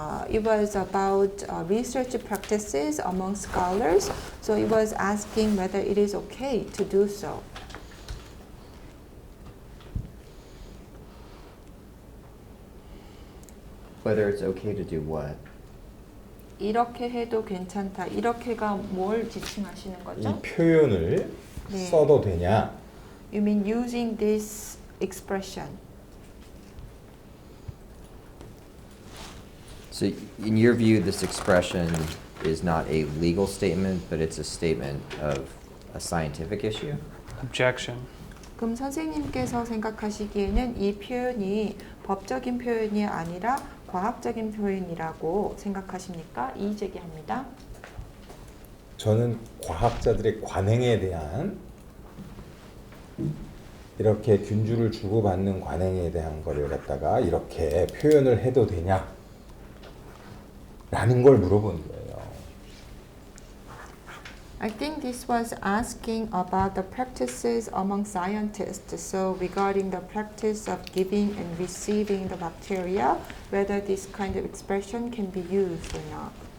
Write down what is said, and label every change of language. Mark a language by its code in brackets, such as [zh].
[en] It was about research practices among scholars. So it was asking whether it is okay to do so. Whether it's okay to do what? [ko] 이렇게 해도 괜찮다. 이렇게가 뭘 지칭하시는 거죠? 이 표현을 네. 써도 되냐? [en] You mean using this expression? So in your view, this expression is not a legal statement, but it's a statement of a scientific issue? Objection. [ko] 그럼 선생님께서 생각하시기에는 이 표현이 법적인 표현이 아니라 과학적인 표현이라고 생각하십니까? 이의 제기합니다. 저는 과학자들의 관행에 대한 이렇게 균주를 주고받는 관행에 대한 거를 갖다가 이렇게 표현을 해도 되냐? 라는 걸 물어보는 거예요. [en] I think this was asking about the practices among scientists. So regarding the practice of giving and receiving the bacteria, whether this kind of expression can be used or not.